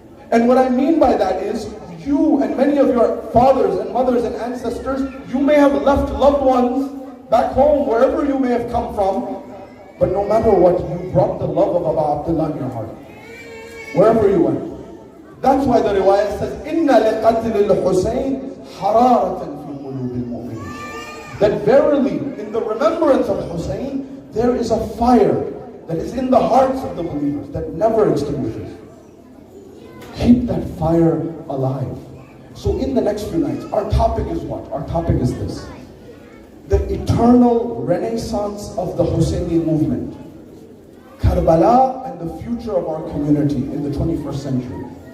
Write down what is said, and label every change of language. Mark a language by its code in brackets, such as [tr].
[en] And what I mean by that is, you and many of your fathers and mothers and ancestors, you may have left loved ones back home, wherever you may have come from, but no matter what, you brought the love of Abu Abdullah in your heart, wherever you went. That's why the riwayah says, [ar] إِنَّ لِقَتْلِ الْحُسَيْنِ حَرَارَةً فِي قُلُوبِ الْمُؤْمِنِينَ. [en] That verily, in the remembrance of Hussain, there is a fire that is in the hearts of the believers that never extinguishes. Keep that fire alive. So in the next few nights, our topic is what? Our topic is this: the eternal renaissance of the Hussaini movement, Karbala, and the future of our community in the 21st century.